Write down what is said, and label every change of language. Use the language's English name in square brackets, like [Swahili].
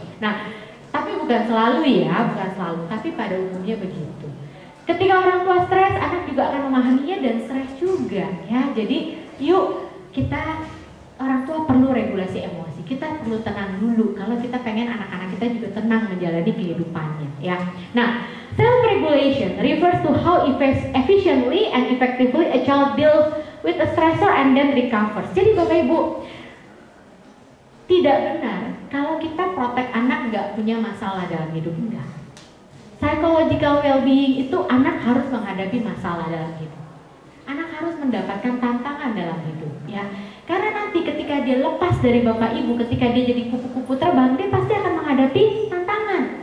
[Indonesian] Nah, tapi bukan selalu ya, bukan selalu, tapi pada umumnya begitu. Ketika orang tua stres, anak juga akan memahaminya dan stres juga ya. Jadi yuk kita orang tua perlu regulasi emosi. Kita perlu tenang dulu kalau kita pengen anak-anak kita juga tenang menjalani kehidupannya ya. [English] Nah, self-regulation refers to how efficiently and effectively a child deals with a stressor and then recovers. [Indonesian] Jadi Bapak Ibu, tidak benar kalau kita protek anak nggak punya masalah dalam hidup, enggak. Psychological well-being itu anak harus menghadapi masalah dalam hidup. Anak harus mendapatkan tantangan dalam hidup ya. Karena nanti ketika dia lepas dari bapak ibu, ketika dia jadi kupu-kupu terbang, dia pasti akan menghadapi tantangan.